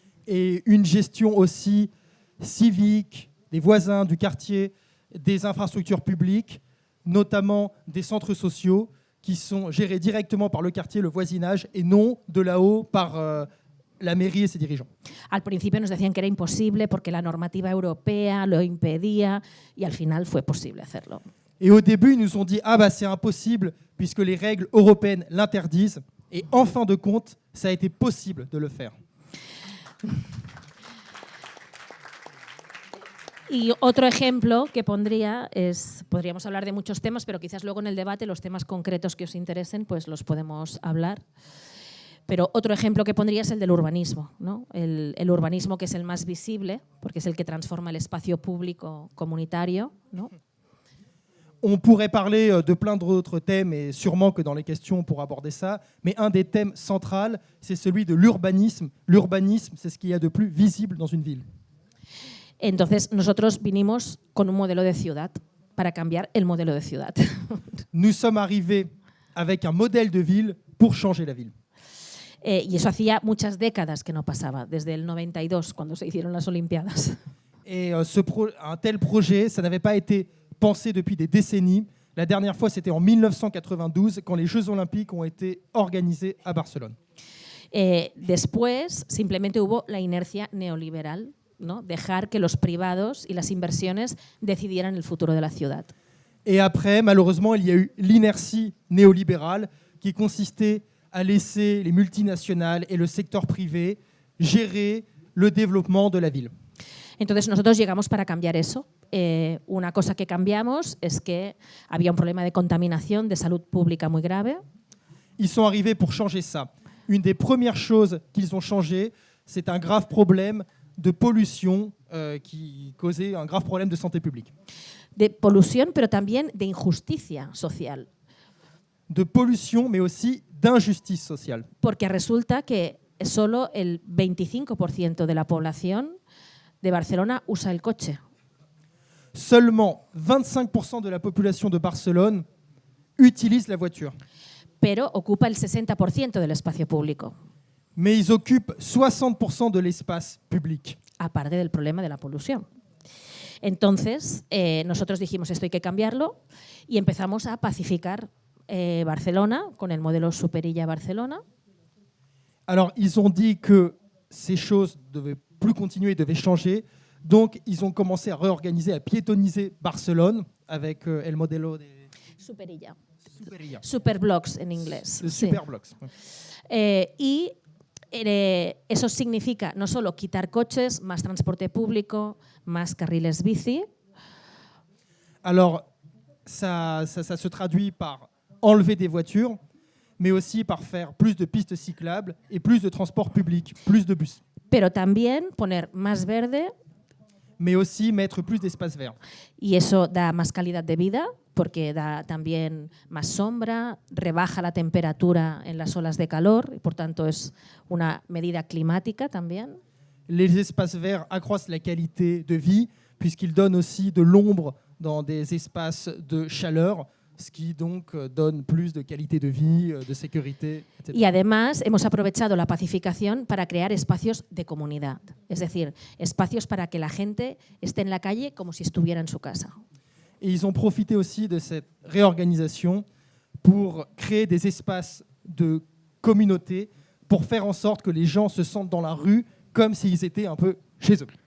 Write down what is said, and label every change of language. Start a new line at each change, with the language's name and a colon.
French: Et une gestion aussi civique des voisins, du quartier, des infrastructures publiques, notamment des centres sociaux qui sont gérés directement par le quartier, le voisinage, et non de là-haut par la mairie et ses dirigeants.
Spanish: Al principio nos decían que era imposible porque la normativa europea lo impedía y al final fue posible hacerlo.
French: Et au début, ils nous ont dit « Ah bah c'est impossible puisque les règles européennes l'interdisent ». Et en fin de compte, ça a été possible de le faire.
Spanish: Y otro ejemplo que pondría es, podríamos hablar de muchos temas, pero quizás luego en el debate los temas concretos que os interesen, pues los podemos hablar. Pero otro ejemplo que pondría es el del urbanismo, ¿no? El urbanismo que es el más visible, porque es el que transforma el espacio público comunitario, ¿no?
French: On pourrait parler de plein d'autres thèmes, et sûrement que dans les questions, on pourra aborder ça, mais un des thèmes centraux, c'est celui de l'urbanisme. L'urbanisme, c'est ce qu'il y a de plus visible dans une ville.
Spanish: Entonces, nosotros vinimos con un modelo de ciudad para cambiar el modelo de ciudad.
French: Nous sommes arrivés avec un modèle de ville pour changer la ville.
Spanish: Y eso hacía muchas décadas que no pasaba, desde el 92, cuando se hicieron las Olimpiadas.
French: Et un tel projet, ça n'avait pas été pensé depuis des décennies. La dernière fois, c'était en 1992, quand les Jeux Olympiques ont été organisés à Barcelone.
Spanish: Después, simplemente hubo la inercia neoliberal, ¿no? Dejar que los privados y las inversiones decidieran el futuro de la ciudad.
French: Et après, malheureusement, il y a eu l'inertie néolibérale qui consistait à laisser les multinationales et le secteur privé gérer le développement de la ville.
Spanish: Entonces nosotros llegamos para cambiar eso. Una cosa que cambiamos es que había un problema de contaminación, de salud pública muy grave.
French: Ils sont arrivés pour changer ça. Une des premières choses qu'ils ont changé, c'est un grave problème de pollution qui causait un grave problème de santé publique.
Spanish: De polución, pero también de injusticia social.
French: De pollution, mais aussi d'injustice sociale.
Spanish: Porque resulta que solo el 25% de la población de Barcelona usa el coche.
French: Seulement 25% de la population de Barcelone utilise la voiture.
Spanish: Pero ocupa el 60% del espacio público.
French: Mais ils occupent 60% de l'espace public.
Spanish: Aparte del problema de la polución. Entonces, nosotros dijimos esto hay que cambiarlo y empezamos a pacificar Barcelona con el modelo Superilla Barcelona.
French: Alors, ils ont dit que ces choses ne devaient plus continuer, devaient changer. Donc, ils ont commencé à réorganiser, à piétoniser Barcelone avec
Spanish: el modelo de Superilla.
French: Superilla.
Spanish: Superblocks en inglés.
French: Le
Spanish: Sí.
French: Superblocks.
Spanish: Y eso significa no solo quitar coches, más transporte público, más carriles bici.
French: Alors, ça se traduit par enlever des voitures, mais aussi par faire plus de pistes cyclables et plus de transports publics, plus de bus.
Spanish: Pero también poner más verde.
French: Mais aussi mettre plus d'espace vert.
Spanish: Y eso da más calidad de vida, porque da también más sombra, rebaja la temperatura en las olas de calor, y por tanto es una medida climática también.
French: Les espaces verts accroissent la qualité de vie, puisqu'ils donnent aussi de l'ombre dans des espaces de chaleur, ce qui donc donne plus de qualité de vie, de sécurité, etc.
Spanish: Y además hemos aprovechado la pacificación para crear espacios de comunidad, es decir, espacios para que la gente esté en la calle como si estuviera en su casa.
French: Et ils ont profité aussi de cette réorganisation pour créer des espaces de communauté, pour faire en sorte que les gens se sentent dans la rue comme s'ils étaient un peu chez eux.